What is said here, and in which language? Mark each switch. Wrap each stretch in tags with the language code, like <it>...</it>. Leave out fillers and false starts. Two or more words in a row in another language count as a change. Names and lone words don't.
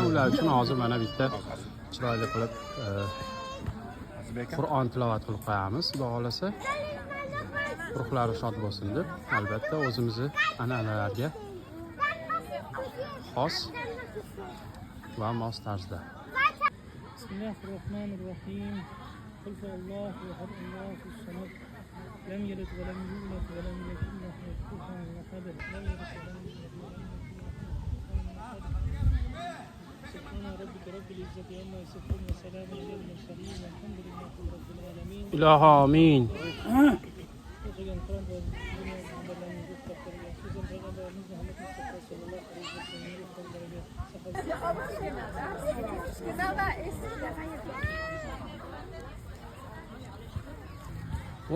<uz>Ular uchun hozir mana bitta chiroyli qilib Qur'on tilovat qilib qo'yamiz, xudo xolasa. Ruhlari shod bo'lsin deb, albatta o'zimizni an'analarga xos va mos tarzda.</uz> <ar>بسم الله الرحمن الرحيم. قل هو الله أحد، الله الصمد. لم يلد ولم يولد ولم يكن له كفوا أحد. لم يلد ولم يولد ولم يكن له كفوا أحد. سبحان ربك رب العزة عما يصفون وسلام على المرسلين والحمد لله رب العالمين.</ar> <uz>Iloho amin. O'qigan Qur'on va dunyo bilimlarini yuksaltirgan so'zlar Payg'ambarimiz Muhammad Mustafa sallallohu alayhi vasallam</uz>